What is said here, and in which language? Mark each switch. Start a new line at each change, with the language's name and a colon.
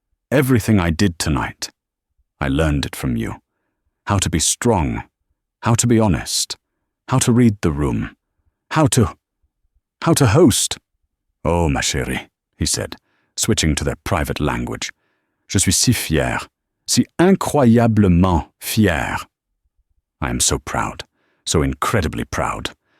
English: Everything I did tonight, I learned it from you. How to be strong, how to be honest, how to read the room, how to host. Oh, ma chérie, he said, switching to their private language.
French: Je suis si fier, si incroyablement fier.
English: I am so proud, so incredibly proud.